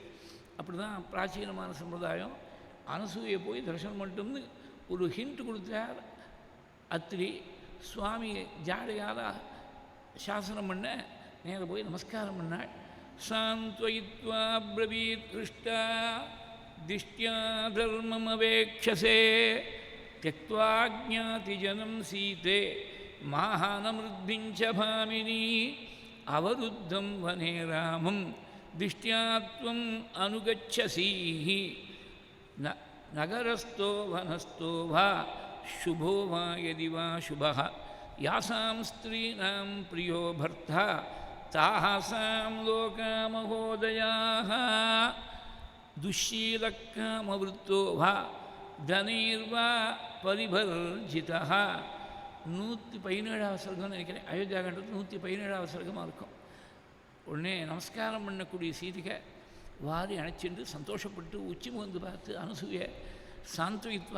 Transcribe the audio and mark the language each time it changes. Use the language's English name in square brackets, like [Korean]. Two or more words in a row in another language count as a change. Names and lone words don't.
[Tamil] அப்படி தான் பிராச்சீனமான சம்பிரதாயம். அனசூயை போய் தரிசனம் மட்டும்னு ஒரு ஹிண்ட் கொடுத்தார் அத்திரி. சுவாமி ஜாடையால் சாசனம் பண்ண நேர போய் நமஸ்காரம் பண்ணாள். [Sanskrit] सान्त्वयित्वा ब्रवीत् कृष्टा दिष्ट्या धर्ममवेक्षसे त्यक्त्वा ज्ञातिजनं सीते माहानमृद्भिञ्च भामिनी अवरुद्धं वने रामं दिष्ट्या त्वम् अनुगच्छसीः नगरस्थो वनस्थो वा शुभो वा यदि वा शुभः यासां स्त्रीणां प्रियो भर्ता तासां लोकामहोदयाः दुश्शीलकामवृत्तो वा धनैर्वा परिवर्जिता. [Tamil] 117வது சர்க்கம் நினைக்கிறேன், அயோத்தியா கண்டத்தில் 117வது சர்க்கமாக இருக்கும். உடனே நமஸ்காரம் பண்ணக்கூடிய சீதையை வாரி அணைச்சிட்டு சந்தோஷப்பட்டு உச்சி முகந்து பார்த்து அனசூயை சாந்த்வித்வா.